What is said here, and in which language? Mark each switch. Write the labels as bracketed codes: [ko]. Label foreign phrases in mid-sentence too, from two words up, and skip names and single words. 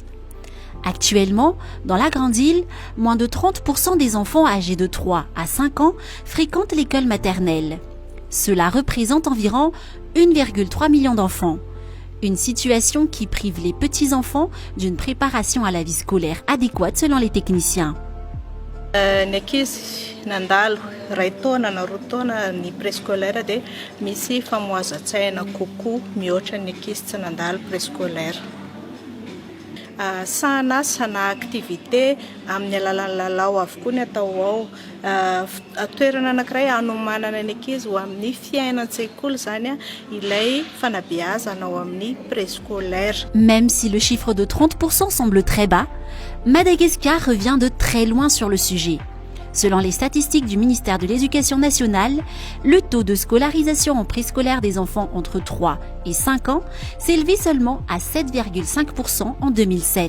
[fr] Actuellement, dans la Grande Île, moins de 30% des enfants âgés de 3 à 5 ans fréquentent l'école maternelle. Cela représente environ 1,3 million d'enfants. Une situation qui prive les petits-enfants d'une préparation à la vie scolaire adéquate selon les techniciens. [mg] Ny ankizy nandalo ray taona na roa taona ny préscolaire dia misy famoazan-tsaina kokoa mihoatra ny ankizy tsy nandalo préscolaire. Sana activité amin'ny alalan'ny lalao avokoa ny atao ao. Toerana anankiray hanomanana ny ankizy ho amin'ny fiainan-tsekoly zany ilay fanabeazana ao amin'ny préscolaire. [fr] Même si le chiffre de 30% semble très bas, Madagascar revient de très loin sur le sujet. Selon les statistiques du ministère de l'Éducation nationale, le taux de scolarisation en préscolaire des enfants entre 3 et 5 ans s'élevait seulement à 7,5% en 2007.